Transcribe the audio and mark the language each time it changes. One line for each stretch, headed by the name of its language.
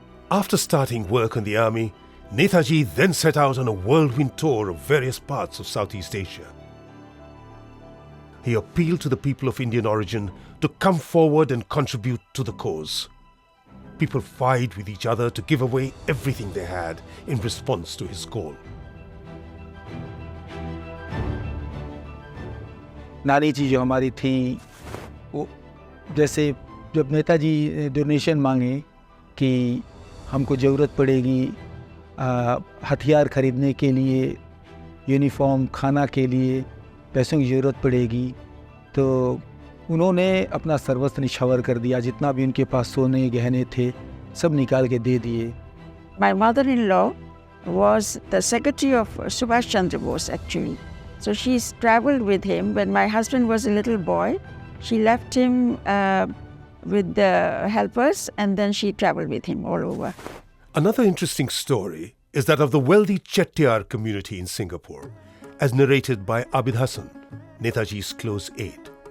English: After starting work on the army, Netaji then set out on a whirlwind tour of various parts of Southeast Asia. He appealed to the people of Indian origin to come forward and contribute to the cause. People vied with each other to give away everything they had in response to his call.
Hindi: नानी जी जो हमारी थी, वो जैसे जब Netaji donation मांगे कि हमको ज़रूरत पड़ेगी हथियार खरीदने के लिए, यूनिफॉर्म, खाना के लिए पैसों की ज़रूरत पड़ेगी, तो उन्होंने अपना सर्वस्व निछावर कर दिया। जितना भी उनके पास सोने गहने थे सब निकाल के दे दिए।
English: My mother-in-law was the secretary of Subhas Chandra Bose actually. So she's traveled with him. When my husband was a little boy, she left him with the helpers and then she traveled with him all over. Another interesting story is that of the wealthy Chettiar community in Singapore, as narrated by Abid Hassan, Netaji's close aide.